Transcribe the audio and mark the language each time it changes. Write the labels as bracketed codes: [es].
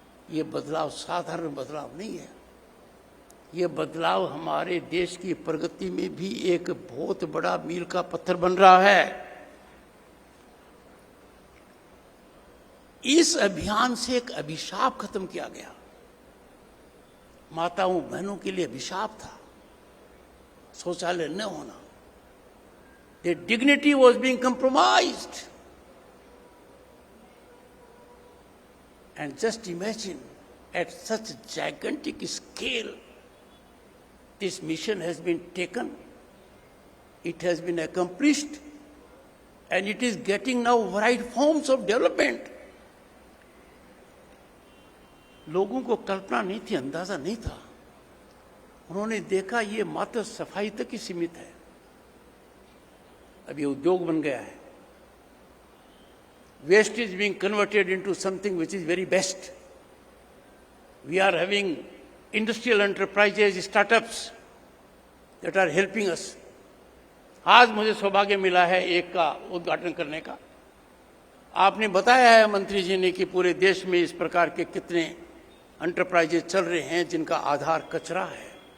[hi] ये बदलाव साधारण बदलाव नहीं है। ये बदलाव हमारे देश की प्रगति में भी एक बहुत बड़ा मील का पत्थर बन रहा है। इस अभियान से एक अभिशाप खत्म किया गया। माताओं बहनों के लिए अभिशाप था शौचालय न होना। [en] Their dignity was being compromised. And just imagine, at such gigantic scale, this mission has been taken, it has been accomplished, and it is getting now varied forms of development. [hi] लोगों को कल्पना नहीं थी, अंदाजा नहीं था। उन्होंने देखा ये मात्र सफाई तक ही सीमित है, अब ये उद्योग बन गया है। [en] Waste is being converted into something which is very best. We are having industrial enterprises, startups that are helping us. [hi] आज मुझे सौभाग्य मिला है एक का उद्घाटन करने का। आपने बताया है मंत्री जी ने कि पूरे देश में इस प्रकार के कितने एंटरप्राइजेज चल रहे हैं जिनका आधार कचरा है।